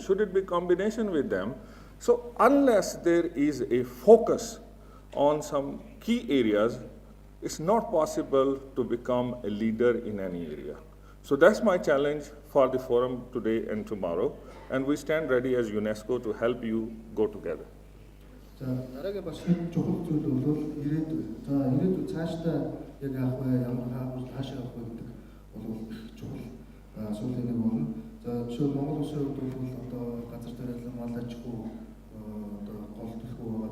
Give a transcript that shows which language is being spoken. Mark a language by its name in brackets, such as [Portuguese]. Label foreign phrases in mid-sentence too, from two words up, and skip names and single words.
[English] Should it be combination with them? So unless there is a focus on some key areas, it's not possible to become a leader in any area. So that's my challenge for the forum today and tomorrow, and we stand ready as UNESCO to help you go together. [Mongolian] За дараагийн бас чухал зүйл бол ирээдүй. За ирээдүй цаашдаа яг авах вэ, ямар хаашаа авах вэ гэдэг бол чухал асуудлын нэг болно. За жишээ Монгол улсын хувьд бол одоо газар тариалан мал аж ахуй одоо гол төлхөө байгаа.